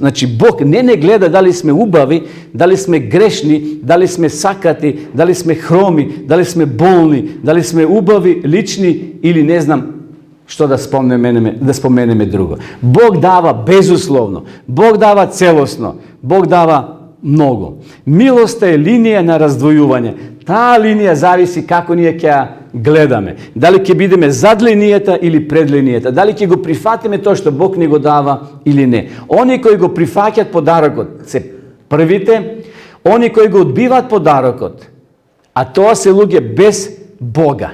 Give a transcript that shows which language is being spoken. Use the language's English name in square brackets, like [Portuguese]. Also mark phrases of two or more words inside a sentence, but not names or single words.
[Macedonian] Значи, Бог не гледа да ли сме убави, да ли сме грешни, да ли сме сакати, да ли сме хроми, да ли сме болни, да ли сме убави, лични или не знам што да споменеме друго. Бог дава безусловно, Бог дава целосно, Бог дава много. Милост је линија на раздвојување. Та линија зависи како ние ќе гледаме. Дали ќе бидеме зад линијата или пред линијата. Дали ќе го прифатиме тоа што Бог ни го дава или не. Они кои го прифаќаат подарокот се првите, они кои го одбиваат подарокот, а тоа се луѓе без Бога.